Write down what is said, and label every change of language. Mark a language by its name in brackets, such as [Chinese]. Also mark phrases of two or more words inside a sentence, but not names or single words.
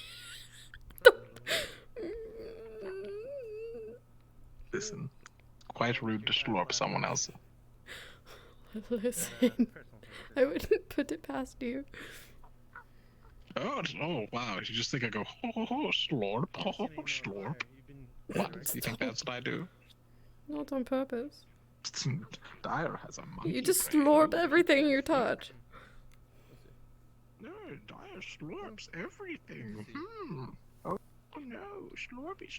[English] Listen, quite rude to slurp someone else. Listen, I wouldn't put it past you. Oh, wow, you just think I go, ho, ho, ho, slurp, ho, ho, ho, slurp. What, you think that's what I do? Not on purpose. Dyer has a monkey You just brain. slurp everything you touch. No, Dyer slurps everything. Oh no, slurpy, slurp,